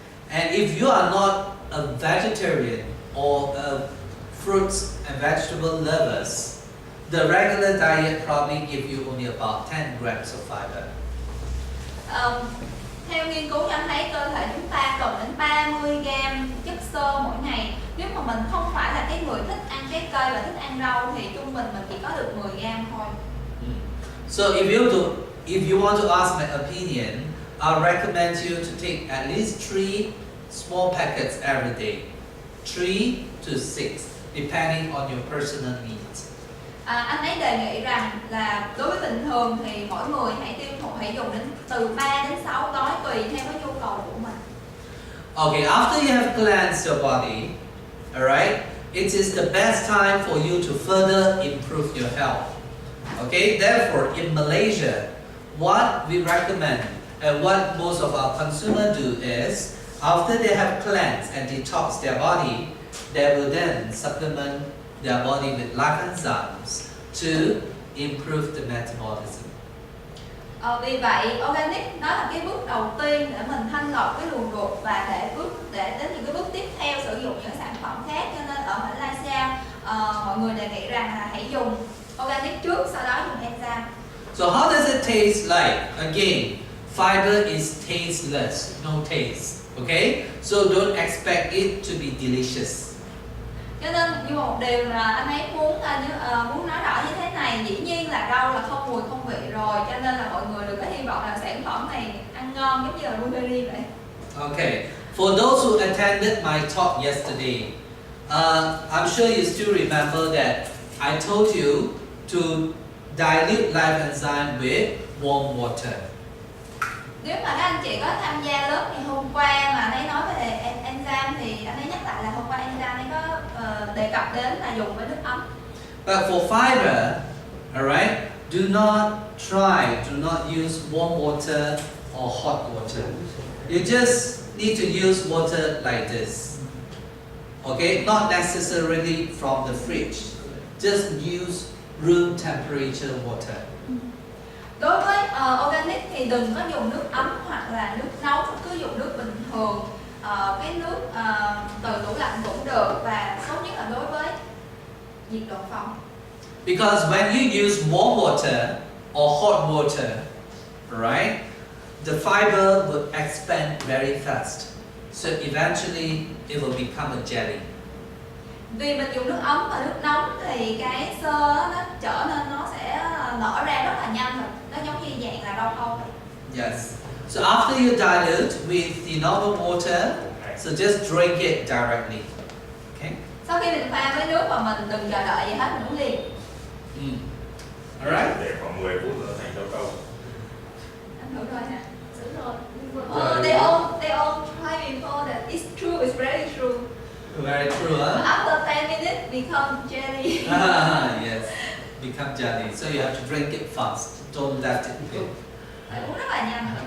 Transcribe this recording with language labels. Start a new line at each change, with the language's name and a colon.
English: And if you are not a vegetarian or a fruits and vegetable lovers, the regular diet probably give you only about 10 grams of fiber.
Vietnamese: Theo nghiên cứu cho thấy cơ thể chúng ta cần đến 30 gram chất xơ mỗi ngày. Nếu mà mình không phải là cái người thích ăn trái cây và thích ăn rau thì trung bình mình chỉ có được 10 gram thôi.
English: So if you want to ask my opinion, I recommend you to take at least 3 small packets every day, 3 to 6, depending on your personal needs.
Vietnamese: Anh ấy đề nghị rằng là đối với bình thường thì mỗi người hãy dùng đến từ 3 đến 6 gói tùy theo cái nhu cầu của mình.
English: Okay, after you have cleansed your body, alright, it is the best time for you to further improve your health. Okay, therefore in Malaysia, what we recommend and what most of our consumers do is, after they have cleansed and detoxed their body, they will then supplement their body with life enzymes to improve the metabolism.
Vietnamese: Vì vậy, Organic đó là cái bước đầu tiên để mình thanh lọc cái luồng ruột và để đến những cái bước tiếp theo sử dụng những sản phẩm khác. Cho nên ở Malaysia, mọi người đề nghị rằng là hãy dùng Organic trước, sau đó dùng enzyme.
English: So how does it taste like? Again, fiber is tasteless, no taste. Okay, so don't expect it to be delicious.
Vietnamese: Cho nên như một điều là anh ấy muốn nói rõ như thế này, dĩ nhiên là rau là không mùi không vị rồi, cho nên là mọi người đừng có hy vọng là sản phẩm này ăn ngon giống như là blueberry vậy.
English: Okay, For those who attended my talk yesterday, I'm sure you still remember that I told you to dilute live enzyme with warm water.
Vietnamese: Nếu mà các anh chị có tham gia lớp ngày hôm qua mà anh ấy nói về enzyme thì anh ấy nhắc lại là hôm qua enzyme anh ấy có đề cập đến là dùng với nước ấm.
English: But for fiber, alright, do not use warm water or hot water. You just need to use water like this. Okay, not necessarily from the fridge. Just use room temperature water.
Vietnamese: Đối với organic thì đừng có dùng nước ấm hoặc là nước nóng, cứ dùng nước bình thường. Cái nước từ tủ lạnh cũng được và tốt nhất là đối với nhiệt độ phòng.
English: Because when you use warm water or hot water, right, the fiber will expand very fast. So eventually it will become a jelly.
Vietnamese: Vì mình dùng nước ấm và nước nóng thì cái xơ nó trở nên nó sẽ nở ra rất là nhanh rồi. Nó giống như dạng là rau câu vậy.
English: Yes. So after you dilute with the normal water, so just drink it directly. Okay?
Vietnamese: Sau khi mình pha với nước và mình đừng chờ đợi gì hết, mình uống liền.
English: Alright?
Vietnamese: Để khoảng 10 phút nữa thành rau câu. Anh thử rồi hả? Đúng rồi.
English: They all try before that. It's true, it's very true. Very true, huh? After 10 minutes, become jelly. Yes. Become jelly. So you have to drink it fast. Don't let it build.
Vietnamese: Phải uống rất là nhanh.